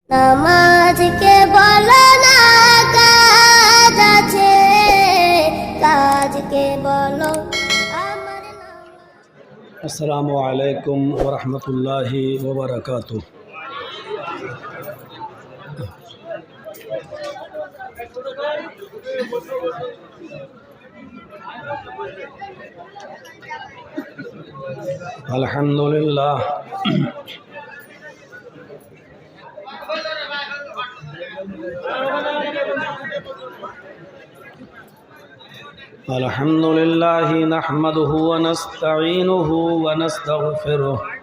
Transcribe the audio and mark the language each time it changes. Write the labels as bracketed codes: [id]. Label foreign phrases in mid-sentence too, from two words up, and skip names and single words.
[bn] নামাজকে বলো না কাজ আছে, কাজকে বলো আমার নামাজ। [ar] السلام علیکم ورحمۃ اللہ وبرکاتہ۔ الحمد للہ الحمد للہ نحمده ونستعینه ونستغفره